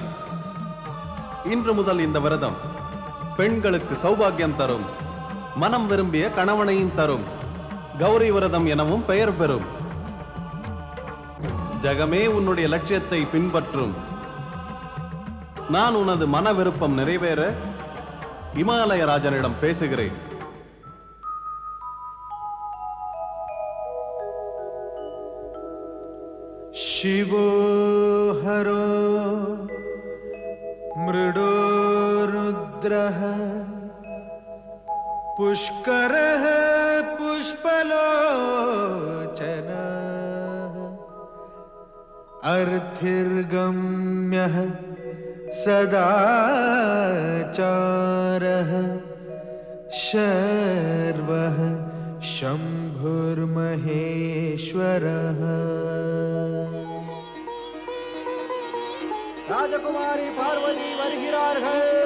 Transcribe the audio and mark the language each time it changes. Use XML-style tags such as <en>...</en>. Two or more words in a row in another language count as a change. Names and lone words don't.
<ta>இன்று முதல் இந்த விரதம் பெண்களுக்கு சௌபாகியம் தரும், மனம் விரும்பிய கணவனையும் தரும், கௌரி விரதம் எனவும் பெயர் பெறும். ஜகமே உன்னுடைய லட்சியத்தை பின்பற்றும். நான் உனது மன விருப்பம் நிறைவேற இமாலயராஜனிடம் பேசுகிறேன்.</ta> <sa>शिवो हरो मृडो रुद्रः पुष्करः पुष्पलोचनः अर्थिर्गम्यः सदाचारः शर्वः शंभुर्महेश्वरः.</sa> <ta>ராஜகுமாரி பார்வதி வருகிறார்கள்.</ta>